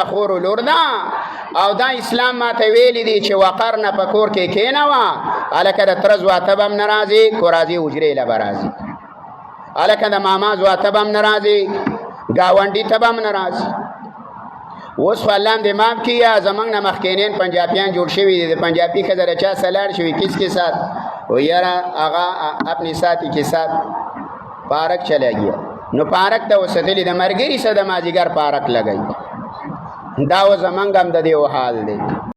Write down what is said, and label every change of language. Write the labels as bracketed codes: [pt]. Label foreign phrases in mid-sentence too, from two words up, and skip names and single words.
[ps] خور لور ده او دا اسلام ما ته ویلی دی چې وقر نه په کور کې کېنوه هلکه د تره زواته به هم نه راځي کو راځي حجرې له به راځي هلکه د ماما زواته به هم نه راځي ګاونډي ته به هم نه راځي اوس خو الله هم دې معاف کړي یا زموږ نه مخکینین پنجابیان جوړ شوي دي د پنجابي ښځه د چا سره لاړ شوي [ur] کس کے ساتھ [ps] و یاره هغه [ur] اپنی ساتھی کے ساتھ پارک چلا گیا [ps] نو پارک ته وسدلی د مرګري سره د مازیګر پارک لګی دا و زمونږ هم د دې حال دی